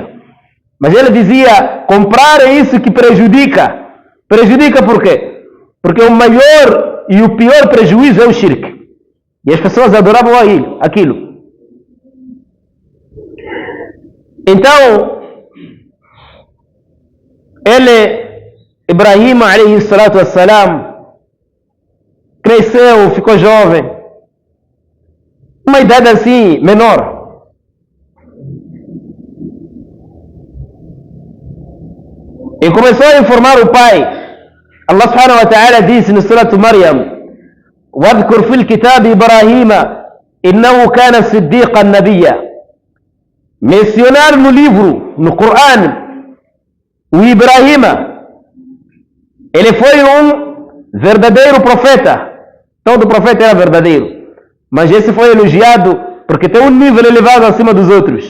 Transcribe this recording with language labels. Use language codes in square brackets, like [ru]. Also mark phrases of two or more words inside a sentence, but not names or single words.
[pt] Mas ele dizia: comprarem isso que prejudica. Prejudica por quê? Porque o maior e o pior prejuízo é o shirk. E as pessoas adoravam aquilo. Então, [ar] Ibrahim عليه الصلاة والسلام, [pt] cresceu, ficou jovem, uma idade assim, menor. E começou a informar o pai. [ar] الله سبحانه وتعالى [pt] disse no [ar] Surah Maryam: وَاذْكُرْ فِي الْكِتَابِ إِبْرَاهِيمَ إِنَّهُ كَانَ صِدِّيقًا نَبِيًّا. [pt] Mencionar no livro, no Corão, o Ibrahim, ele foi um verdadeiro profeta. Todo profeta era verdadeiro, mas esse foi elogiado porque tem um nível elevado acima dos outros.